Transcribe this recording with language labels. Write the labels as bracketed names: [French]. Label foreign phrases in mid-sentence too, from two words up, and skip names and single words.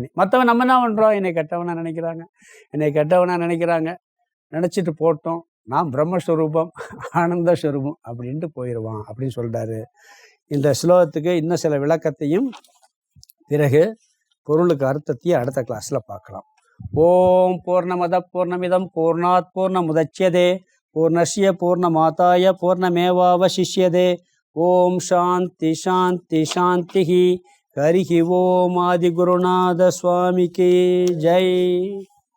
[Tamil] மற்றவன் நம்ம என்ன பண்ணுறோம், என்னை கெட்டவனா நினைக்கிறாங்க, நினச்சிட்டு போட்டோம், நான் பிரம்மஸ்வரூபம் ஆனந்த ஸ்வரூபம் அப்படின்ட்டு போயிடுவான் அப்படின்னு சொல்கிறாரு. இந்த ஸ்லோகத்துக்கு இன்னும் சில விளக்கத்தையும் பிறகு பொருளுக்கு அர்த்தத்தையும் அடுத்த கிளாஸில் பார்க்கலாம். [Sanskrit] ओं पूर्णमदः पूर्णमिदं पूर்णात् पूर्णमुदच्यते पूर्णस्य पूर्णमादाय पूर्णमेवावशिष्यते. ओं शान्तिः शान्तिः शान्तिः. [Tamil] ஹரிஹி ஓம் ஆதிகுருநாத சுவாமிக்கு ஜெய்.